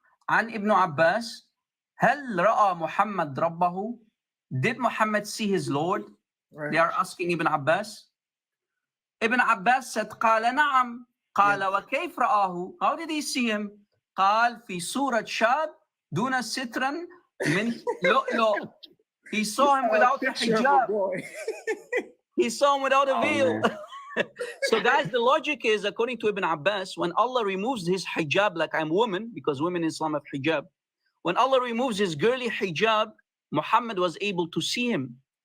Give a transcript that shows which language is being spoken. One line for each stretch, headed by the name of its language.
Arabic: عن Ibn Abbas. هل رأى محمد ربه?
English: Did Muhammad see his Lord? Right. They are asking Ibn Abbas. Ibn Abbas said,
Arabic: قال نعم. قال وكيف رآه?
English: How did he see him?
Arabic: قال في صورة شاب دون سترا من لؤلؤ.
English: He saw him without a hijab. He saw him without a veil. So guys, the logic is, according to Ibn Abbas, when Allah removes his hijab, like I'm woman, because women in Islam have hijab, when Allah removes his girly hijab, Muhammad was able to see him.